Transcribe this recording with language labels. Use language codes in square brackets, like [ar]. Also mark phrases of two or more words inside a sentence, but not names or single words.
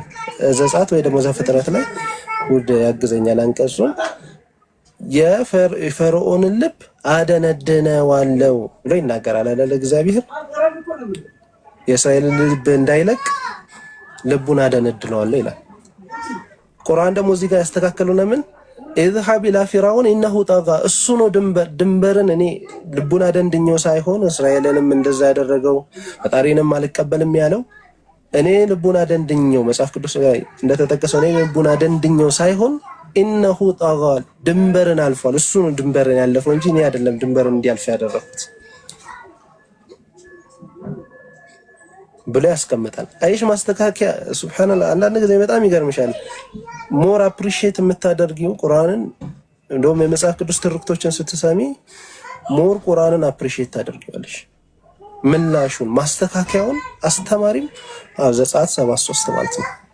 [am] ዘጸአት ወይ ደግሞ ዘፍጥረት ላይ ውድ ያግዘኛል አንቀጹን የፈርዖንን ልብ አደነድነዋለሁ ብሎ ይናገራል አይደል? እግዚአብሔር የእስራኤልን ልብ እንዳይለቅ ልቡን አደነድነዋለሁ ይላል። ቁርአን ደግሞ እዚህ ጋር ያስተካከለው ለምን [ar] اذهب الى فرعون انه طغى [am] እሱ ነው ድንበርን እኔ ልቡን አደንድኘው ሳይሆን እስራኤልንም እንደዛ ያደረገው ፈጣሪንም አልቀበልም ያለው እኔ ልቡን አደንድኘው መጽሐፍ ቅዱስ ላይ እንደተጠቀሰው እኔ ልቡን አደንድኘው ሳይሆን [ar] انه طغى [am] ድንበርን አልፏል። እሱ ነው ድንበርን ያለፈው እንጂ እኔ አይደለም ድንበርን እንዲያልፍ ያደረኩት ብሎ ያስቀምጣል። አይሽ ማስተካከያ ሱብሃንአላህ። አንዳንድ ጊዜ በጣም ይገርምሻል። [en] more appreciate [am] የምታደርጊው ቁርአንን እንደውም የመጽሐፍ ቅዱስ ትርክቶችን ስትሰሚ ሞር ቁርአንን አፕሪሺየት ታደርጊዋለሽ። ምላሹን ማስተካከያውን አስተማሪም ዘጸአት 73 ማለት ነው።